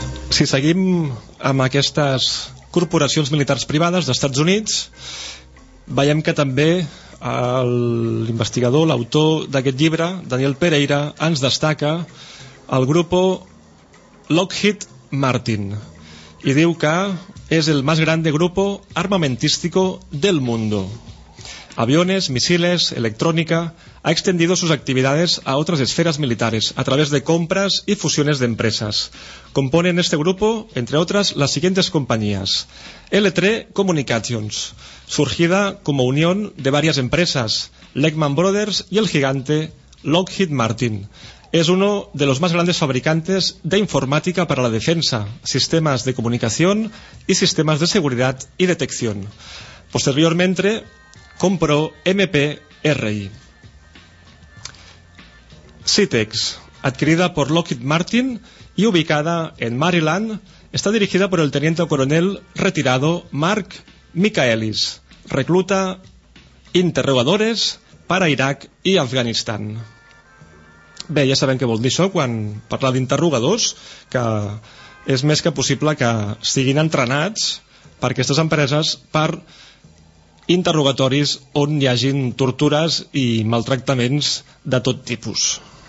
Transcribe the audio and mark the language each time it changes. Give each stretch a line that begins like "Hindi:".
Catalan: Si seguim amb aquestes corporacions militars privades d'Estats Units, veiem que també l'investigador, l'autor d'aquest llibre, Daniel Pereira, ens destaca el grupo Lockheed Martin i diu que és el
Spanish: más grande grupo armamentístico del mundo. Aviones, misiles, electrónica, ha extendido sus actividades a otras esferas militares a través de compras y fusiones de empresas. Componen este grupo, entre otras, las siguientes compañías. L3 Communications, surgida como unión de varias empresas, Lehman Brothers y el gigante Lockheed Martin. Es uno de los más grandes fabricantes de informática para la defensa, sistemas de comunicación y sistemas de seguridad y detección. Posteriormente, compró MPRI. Citex, adquirida por Lockheed Martin y ubicada en Maryland, está dirigida por el teniente coronel retirado Mark Michaelis, recluta interrogadores para Iraq y Afganistán.
Catalan: Bé, ja sabem què vol dir això quan parla d'interrogadors, que és més que possible que siguin entrenats per aquestes empreses per interrogatoris on hi hagin tortures i maltractaments de tot tipus.